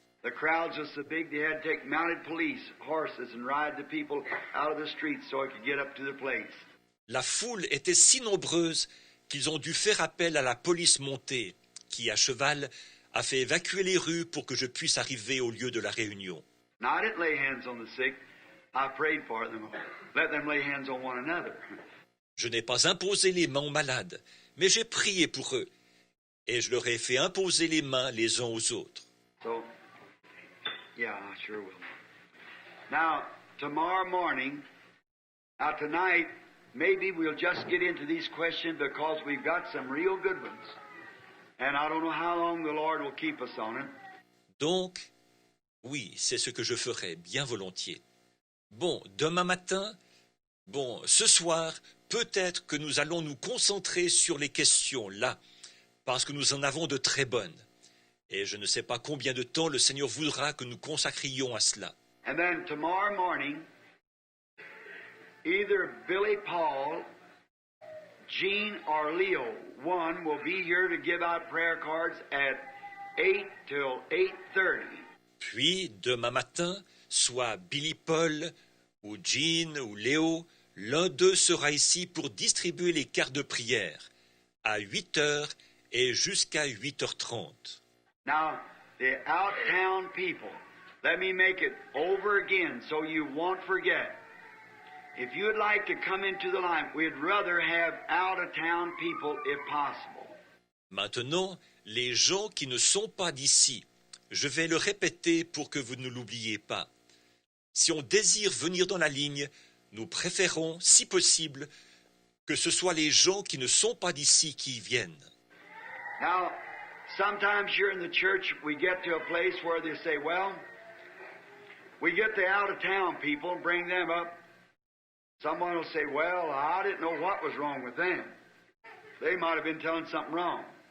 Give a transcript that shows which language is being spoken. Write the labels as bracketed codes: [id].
[en] The crowds were so big they had to take mounted police horses and ride the people out of the streets so I could get up to the place. [fr] La foule était si nombreuse qu'ils ont dû faire appel à la police montée, qui, à cheval, a fait évacuer les rues pour que je puisse arriver au lieu de la réunion. [en] Now, I didn't lay hands on the sick. I prayed for them. Let them lay hands on one another. [fr] Je n'ai pas imposé les mains aux malades, mais j'ai prié pour eux, et je leur ai fait imposer les mains les uns aux autres. [en] So, yeah, I sure will. Now, tomorrow morning, tonight, maybe we'll just get into these questions because we've got some real good ones. And I don't know how long the Lord will keep us on it. [fr] Donc, oui, c'est ce que je ferai bien volontiers. Bon, demain matin, ce soir, peut-être que nous allons nous concentrer sur les questions là, parce que nous en avons de très bonnes. Et je ne sais pas combien de temps le Seigneur voudra que nous consacrions à cela. [en] And then tomorrow morning, either Billy Paul, Gene, or Leo, one will be here to give out prayer cards at 8 till 8:30. [fr] Puis, demain matin, soit Billy Paul, ou Jean, ou Léo, l'un d'eux sera ici pour distribuer les cartes de prière à 8 heures et jusqu'à 8h30. [en] Now, the out-town people, let me make it over again so you won't forget. If you'd like to come into the line, we'd rather have out-of-town people if possible. [fr] Maintenant, les gens qui ne sont pas d'ici, je vais le répéter pour que vous ne l'oubliez pas. Si on désire venir dans la ligne, nous préférons, si possible, que ce soit les gens qui ne sont pas d'ici qui y viennent. [en] Now, sometimes here in the church, we get to a place where they say, well, we get the out-of-town people and bring them up. Someone will say, well, I didn't know what was wrong with them. They might have been telling something wrong.